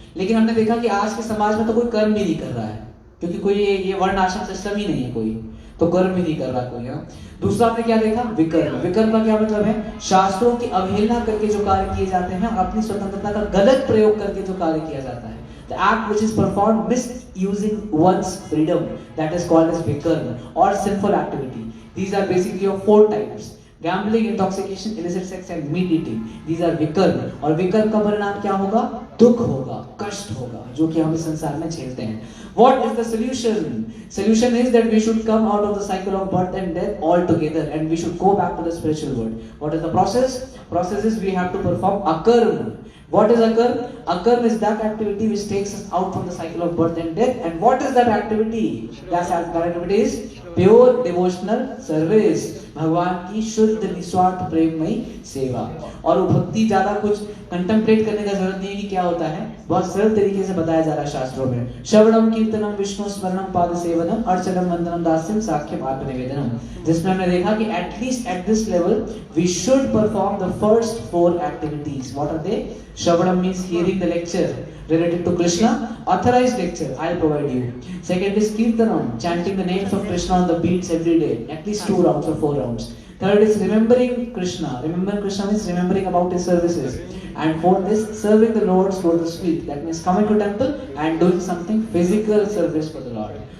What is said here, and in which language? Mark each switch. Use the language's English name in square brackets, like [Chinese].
[Hindi] लेकिन हमने देखा कि आज के समाज में तो कोई कर्म भी नहीं कर रहा है, क्योंकि कोई ये वर्ण आश्रम सिस्टम ही नहीं है, कोई तो कर्म भी नहीं कर रहा कोई। दूसरा हमने क्या देखा? विकर्म। विकर्म का क्या मतलब है? शास्त्रों की अवहेलना करके जो कार्य किए जाते हैं और अपनी स्वतंत्रता का गलत प्रयोग करके जो कार्य किया जाता है। [English] The act which is performed misusing one's freedom, that is called as vikarma or sinful activity. These are basically of 4 types: gambling, intoxication, illicit sex and meat eating. These are vikarma. [Hindi] और विकर्म का परिणाम क्या होगा? दुख होगा, कष्ट होगा, जो कि हम इस संसार में झेलते हैं। [English] What is the solution? Solution is that we should come out of the cycle of birth and death altogether, and we should go back to the spiritual world. What is the process? Process is we have to perform akarma. What is akarm? Akarm is that activity which takes us out from the cycle of birth and death. And what is that activity? That activity is pure devotional service. [Hindi] भगवान की शुद्ध निस्वार्थ प्रेममयी सेवा. और वो भक्ति ज्यादा कुछ कंटेम्पलेट करने का जरूरत नहीं है कि क्या होता है, बहुत सरल तरीके से बताया जा रहा है शास्त्रों में. [Sanskrit] श्रवणम कीर्तनम विष्णु स्मरणम पाद सेवनम अर्चनम वंदनम दास्यम साख्यम आत्म निवेदनम. [Hindi] जिसमें हमने देखा कि [English] At least at this level we should perform the first 4 activities. What are they? Shravanam means hearing the lecture related to Krishna, authorized lecture, I'll provide you. Second is Kirtanam, chanting the names of Krishna on the beats every day, at least 2 rounds or 4 rounds. Third is remembering Krishna. Remember Krishna means remembering about his services. And fourth is serving the Lord through the street. That means coming to temple and doing something physical service for the Lord.